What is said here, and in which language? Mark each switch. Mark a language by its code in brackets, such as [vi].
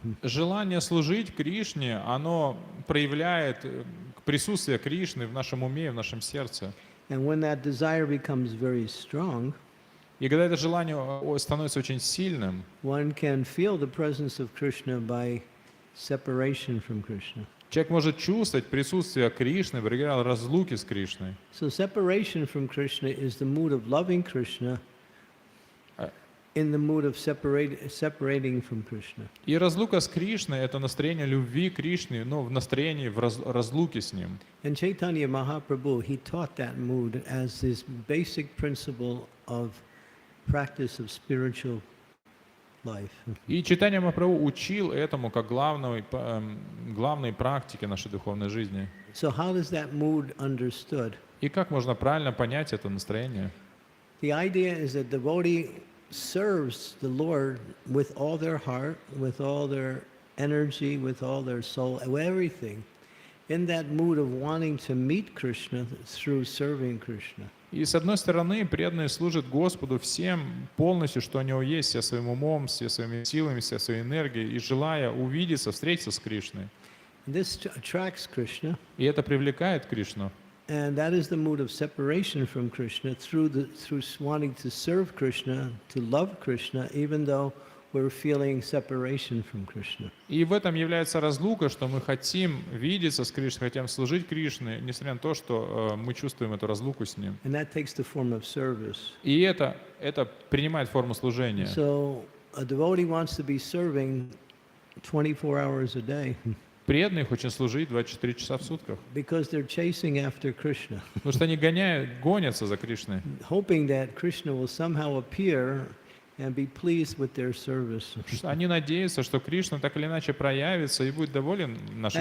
[ru] Желание служить Кришне, оно проявляет присутствие Кришны в нашем уме и в нашем сердце. [en] And when that desire becomes very strong, [ru] И когда это желание становится очень сильным, [en] one can feel the presence of Krishna by separation from Krishna. [ru] человек может чувствовать присутствие Кришны, проявляя разлуки с Кришной. [en] So separation from Krishna is the mood of loving Krishna in the mood of separating from Krishna. [ru] И разлука с Кришной — это настроение любви к Кришне, но в настроении разлуки с Ним. [en] And Chaitanya Mahaprabhu, he taught that mood as his basic principle of practice of spiritual life. [ru] И Чайтанья Махапрабху учил этому как главной практике нашей духовной жизни. [en] So how is that mood understood? [ru] И как можно правильно понять это настроение? [en] The idea is that devotee serves the Lord with all their heart, with all their energy, with all their soul, everything, in that mood of wanting to meet Krishna through serving Krishna. [ru] И с одной стороны, преданные служат Господу всем полностью, что у него есть, все своим умом, все своими силами, все своей энергией, и желая увидеться, встретиться с Кришной. [en] And this attracts Krishna, [ru] И это привлекает Кришну. [en] And that is the mood of separation from Krishna through wanting to serve Krishna, to love Krishna, even though we're feeling separation from Krishna. [ru] И в этом является разлука, что мы хотим видеться с Кришной, хотим служить Кришне, несмотря на то, что мы чувствуем эту разлуку с Ним. [en] And that takes the form of service. [ru] И это принимает форму служения. [en] So a devotee wants to be serving 24 hours a day [ru] Преданные хотят служить 24 часа в сутках, [en] because they're chasing after Krishna, [ru] потому что они гонятся за Кришной, [en] hoping that Krishna will somehow appear and be pleased with their service. [ru] они надеются, что Кришна так или иначе проявится и будет доволен нашим